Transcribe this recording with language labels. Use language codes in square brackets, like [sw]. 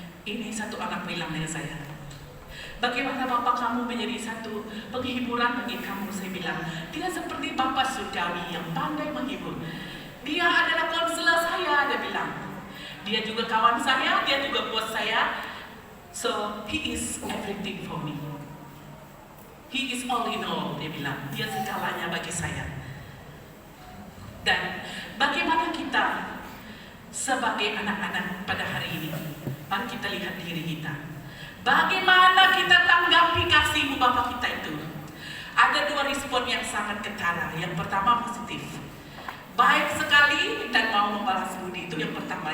[ms] Ini satu anak bilang dengan saya, bagaimana bapak kamu menjadi satu penghiburan bagi kamu? Saya bilang, dia seperti bapak surgawi yang pandai menghibur. Dia adalah konselor saya, dia bilang. Dia juga kawan saya, dia juga bos saya. [en] So, He is everything for me. He is all in all, [ms] dia bilang. Dia segalanya bagi saya. Dan bagaimana kita sebagai anak-anak pada hari ini? Mari kita lihat diri kita. Bagaimana kita tanggapi kasih Bapa kita itu? Ada dua respon yang sangat ketara. Yang pertama positif, baik sekali dan mau membalas budi, itu yang pertama.